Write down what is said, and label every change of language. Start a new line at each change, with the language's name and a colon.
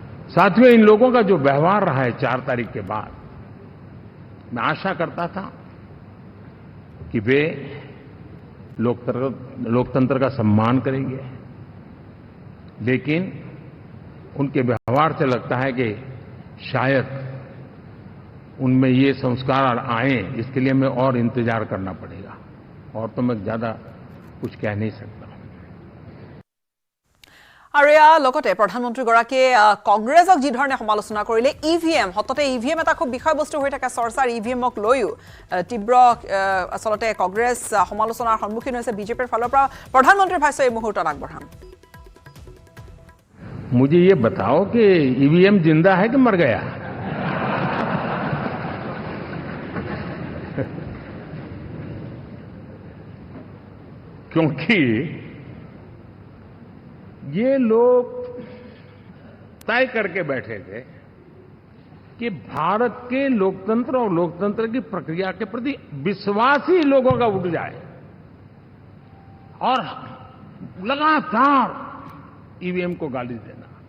Hindi: साथियों, इन लोगों का जो व्यवहार रहा है 4 तारीख के बाद, मैं आशा करता था कि वे लोकतंत्र का सम्मान करेंगे, लेकिन उनके व्यवहार से लगता है कि शायद उनमें ये संस्कार आए, इसके लिए हमें और इंतजार करना पड़ेगा, और तो मैं ज्यादा कुछ कह नहीं सकता।
Assamese: আৰু এয়া লগতে প্ৰধানমন্ত্ৰীগৰাকীয়ে কংগ্ৰেছক যি ধৰণে সমালোচনা কৰিলে, ইভিএম হততে ইভিএম এটা খুব বিষয়বস্তু হৈ থাকে চৰ্চাৰ, ইভিএমক লৈও তীব্ৰ আচলতে কংগ্ৰেছ সমালোচনাৰ সন্মুখীন হৈছে বিজেপিৰ ফালৰ পৰা। প্ৰধানমন্ত্ৰীৰ ভাষ্য এই মুহূৰ্তত আগবঢ়াম।
Hindi: मुझे ये बताओ कि ईवीएम जिंदा है कि मर गया? क्योंकि ये लोग तय करके बैठे थे कि भारत के लोकतंत्र और लोकतंत्र की प्रक्रिया के प्रति विश्वास ही लोगों का उठ जाए, और लगातार ईवीएम को गाली देना।